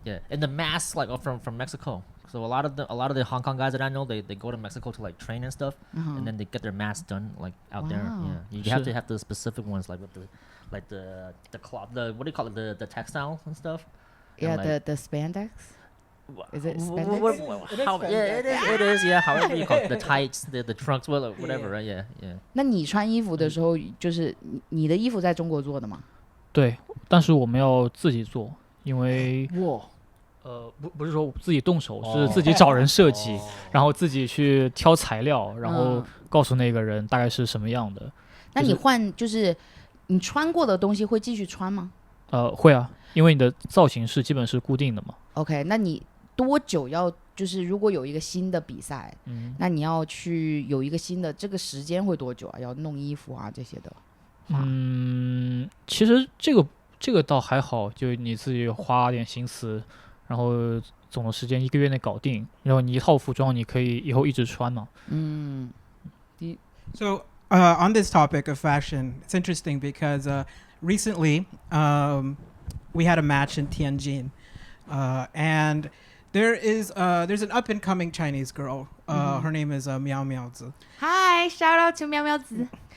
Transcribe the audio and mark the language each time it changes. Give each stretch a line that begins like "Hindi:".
English: Yeah, and the masks like from Mexico. So a lot of the Hong Kong guys that I know, they go to Mexico to like train and stuff, and then they get their masks done like out there. Yeah, you have to have the specific ones like with the cloth, what do you call it, the textile and stuff. Yeah, and like, the spandex. Is it spandex? It is. Yeah, however you call it, the tights, the trunks, whatever. Right? Yeah.
Chinese: 那你穿衣服的时候，就是你的衣服在中国做的吗？对，但是我们要自己做，因为不是说自己动手，是自己找人设计，然后自己去挑材料，然后告诉那个人大概是什么样的。那你换就是你穿过的东西会继续穿吗？会啊，因为你的造型是基本是固定的嘛。 OK， 那你多久要就是如果有一个新的比赛，那你要去有一个新的，这个时间会多久啊？要弄衣服啊这些的。其实这个倒还好，就你自己花点心思，然后总的时间1个月内搞定，然后你一套服装你可以以后一直穿嘛。
English: So on this topic of fashion, it's interesting because recently we had a match in Tianjin, and there's an up and coming Chinese girl. Her name is Miao Miao Zi. Hi, shout out to Miao Miao Zi.